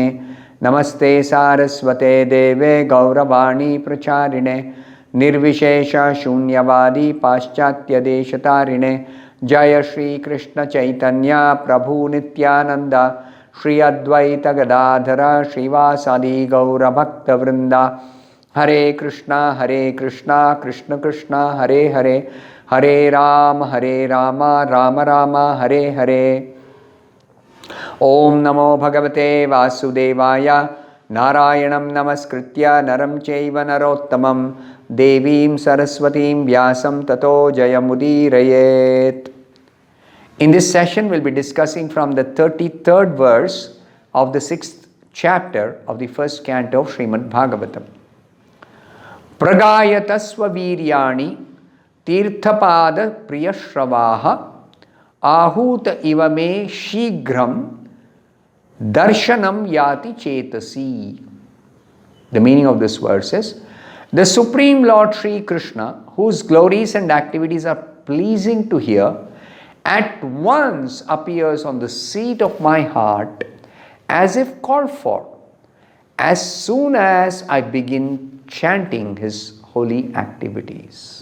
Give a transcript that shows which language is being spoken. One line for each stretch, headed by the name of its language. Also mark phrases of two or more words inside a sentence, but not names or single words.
Sanskrit: नमस्ते सारस्वते देवे गौरवाणी प्रचारिणे निर्विशेषशून्यवादी पाश्चात्यदेशतारिणे। जय श्री कृष्ण चैतन्य प्रभु नित्यानंद श्री अद्वैत गदाधर श्रीवासादि गौर भक्त वृंदा। हरे कृष्णा कृष्ण कृष्णा हरे हरे, हरे राम राम राम हरे हरे। ओम नमो भगवते वासुदेवाय। नारायणं नमस्कृत्य नरं चैव नरोत्तमं देवीं सरस्वतीं व्यासं ततो जयमुदीरयेत्।
English: In this session, we'll be discussing from the 33rd verse of the 6th chapter of the first canto of Srimad Bhagavatam.
Sanskrit: प्रगायतः स्व वीर्याणि तीर्थपादः प्रियश्रवाः आहूत इव मे शीघ्रं दर्शनं याति चेतसि.
English: The meaning of this verse is, the Supreme Lord Sri Krishna, whose glories and activities are pleasing to hear, at once appears on the seat of my heart as if called for, as soon as I begin chanting his holy activities.